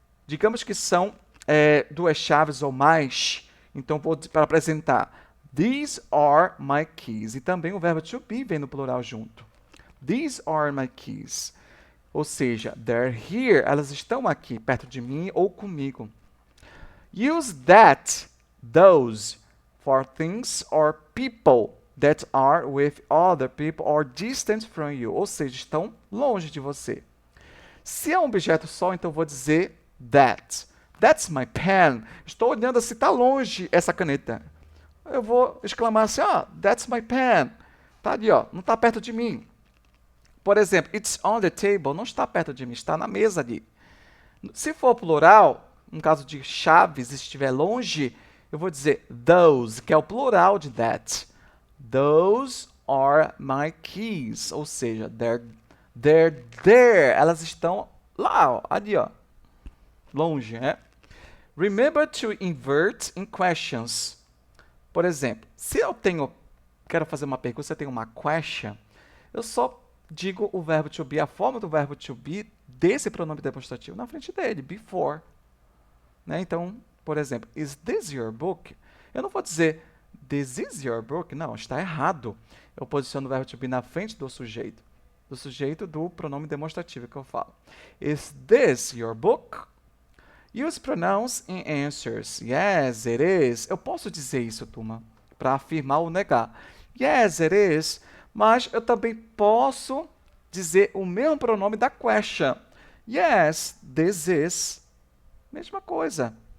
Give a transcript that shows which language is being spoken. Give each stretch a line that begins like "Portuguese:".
Portuguese: Digamos que são duas chaves ou mais. Então, vou para apresentar.
English: These are my keys.
Portuguese: E também o verbo to be vem no plural junto.
English: These are my keys.
Portuguese: Ou seja,
English: they're here.
Portuguese: Elas estão aqui, perto de mim ou comigo.
English: Use that, those, for things or people that are with other people or distant from you.
Portuguese: Ou seja, estão longe de você. Se é um objeto só, então vou dizer that.
English: That's my pen.
Portuguese: Estou olhando se está longe essa caneta. Eu vou exclamar assim,
English: that's my pen.
Portuguese: Está ali, ó, não está perto de mim. Por exemplo,
English: it's on the table.
Portuguese: Não está perto de mim, está na mesa ali. Se for plural, no caso de chaves, se estiver longe, eu vou dizer those, que é o plural de that.
English: Those are my keys.
Portuguese: Ou seja,
English: they're there.
Portuguese: Elas estão lá, ó, ali, ó. Longe, né?
English: Remember to invert in questions.
Portuguese: Por exemplo, se eu quero fazer uma pergunta, se eu tenho uma question, eu só digo o verbo to be, a forma do verbo to be desse pronome demonstrativo na frente dele, before. Né? Então, por exemplo,
English: is this your book?
Portuguese: Eu não vou dizer
English: this is your book.
Portuguese: Não, está errado. Eu posiciono o verbo to be na frente do sujeito do pronome demonstrativo que eu falo.
English: Is this your book? Use pronouns in answers. Yes, it is.
Portuguese: Eu posso dizer isso, turma, para afirmar ou negar.
English: Yes, it is.
Portuguese: Mas eu também posso dizer o mesmo pronome da question.
English: Yes, this is.
Portuguese: Mesma coisa.